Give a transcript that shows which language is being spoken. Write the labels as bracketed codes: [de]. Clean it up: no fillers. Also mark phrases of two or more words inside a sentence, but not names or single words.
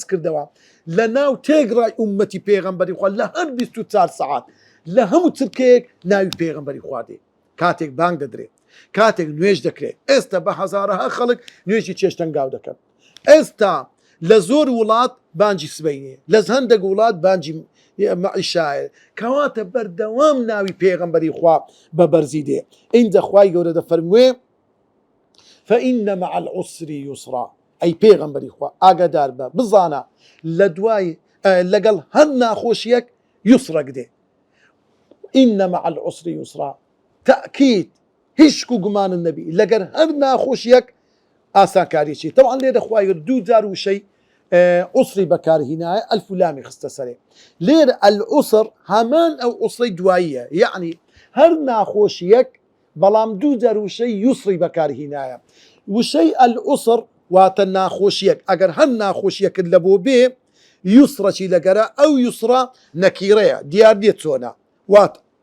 [ckb] کردەوە لە ناو تێگڕای ئومەتی پێغەمبەری خوا لە هەر 24 سەعات لە هەموو چرکەیەک ناوی پێغەمبەری خوا دێ کاتێک بانگ دەدرێت کاتێک نوێژ دەکرێت ئێستا بە هەزارەها خەڵک نوێژی چێشتەنگاو دەکەن ئێستا لە زۆر وڵات بانجی سبەینێ لە هەندێک وڵات بانجی معیشایە کەواتە بەردەوام ناوی پێغەمبەری خوا بە بەرزی دێ ئینجا خوای گەورە دەفەرموێ [ar] فإن مع العسر يسرا [ckb] ئەی پێغەمبەری خوا ئاگادار بە بزانە لە دوای لەگەڵ هەر ناخۆشیەک یوسرەک دێ [ar] إن مع العسر يسرا [ckb] تأكيد هیچ و گومانن نەبی لەگەر هەر ناخۆشیەک ئاسانکاریی طبعا لێرە خوای دوو جار وشەی عسری بەکارهینایە ئەلف و لامی خستە سەرێ لێرە العسر هەمان ئەو عسرەی دواییە یعنی هەر ناخۆشیەک بەڵام دوو جار وشەی یوسری بەکارهینایە وشەی العسر واتە ناخۆشیەک ئەگەر هەر ناخۆشیەکرد لە بۆ بێ یوسڕەچی لەگەرە ئەو یوسرە نەکیرەیە دیار دێت چۆنە واتە